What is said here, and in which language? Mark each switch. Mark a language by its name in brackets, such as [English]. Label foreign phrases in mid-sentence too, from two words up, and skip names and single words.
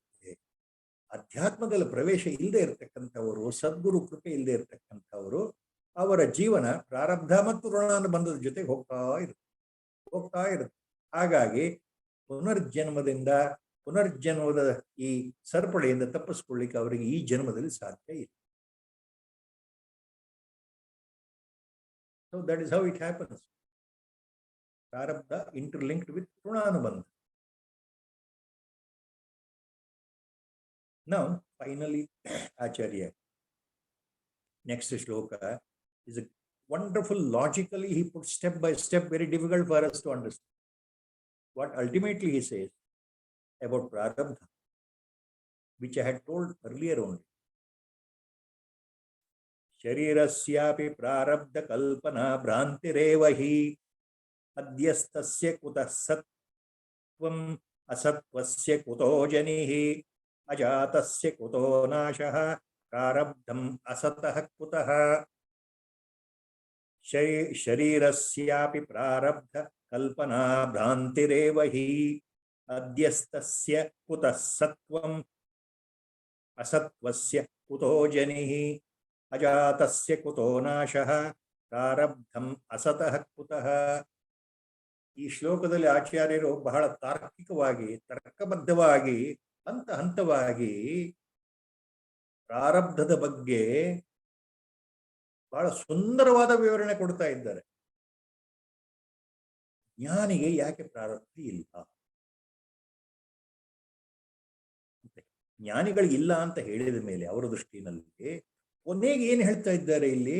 [Kannada] ಅಧ್ಯಾತ್ಮದಲ್ಲಿ ಪ್ರವೇಶ ಇಲ್ಲದೆ ಇರತಕ್ಕಂಥವರು, ಸದ್ಗುರು ಕೃಪೆ ಇಲ್ಲದೆ ಇರತಕ್ಕಂಥವರು, ಅವರ ಜೀವನ ಪ್ರಾರಬ್ಧ ಮತ್ತು ಋಣಾನುಬಂಧದ ಜೊತೆಗೆ ಹೋಗ್ತಾ ಇರುತ್ತೆ. ಹಾಗಾಗಿ ಪುನರ್ಜನ್ಮದ ಈ ಸರಪಳಿಯಿಂದ ತಪ್ಪಿಸ್ಕೊಳ್ಳಿಕ್ಕೆ ಅವರಿಗೆ ಈ ಜನ್ಮದಲ್ಲಿ ಸಾಧ್ಯ ಇಲ್ಲ. [English] So that is how it happens. Prarabdha interlinked with Runanubandha. Now, finally, Acharya, next shloka is a wonderful, logically he puts step by step, very difficult for us to understand. What ultimately he says about Prarabdha, which I had told earlier only. [Sanskrit] शरीरस्यापि प्रारब्ध कल्पना भ्रान्तिरेवहि अध्यस्तस्य कुतः सत्त्वम् असत्वस्य कुतो जनिः अजातस्य कुतो नाशः प्रारब्धम् असतः कुतः. शरीरस्यापि प्रारब्ध कल्पना भ्रान्तिरेवहि अध्यस्तस्य कुतः सत्त्वम् असत्वस्य कुतो जनिः अजातस्य कुतो नाशः प्रारब्धम् असतः कुतः. [Kannada] ಈ ಶ್ಲೋಕದಲ್ಲಿ ಆಚಾರ್ಯರು ಬಹಳ ತಾರ್ಕಿಕವಾಗಿ, ತರ್ಕಬದ್ಧವಾಗಿ, ಹಂತ ಹಂತವಾಗಿ ಪ್ರಾರಬ್ಧದ ಬಗ್ಗೆ ಬಹಳ ಸುಂದರವಾದ ವಿವರಣೆ ಕೊಡ್ತಾ ಇದ್ದಾರೆ. ಜ್ಞಾನಿಗೆ ಯಾಕೆ ಪ್ರಾರಬ್ಧ ಇಲ್ಲ, ಜ್ಞಾನಿಗಳಿಲ್ಲ ಅಂತ ಹೇಳಿದ ಮೇಲೆ ಅವರ ದೃಷ್ಟಿನಲ್ಲಿ ಕೊನೆಗೆ ಏನು ಹೇಳ್ತಾ ಇದ್ದಾರೆ ಇಲ್ಲಿ?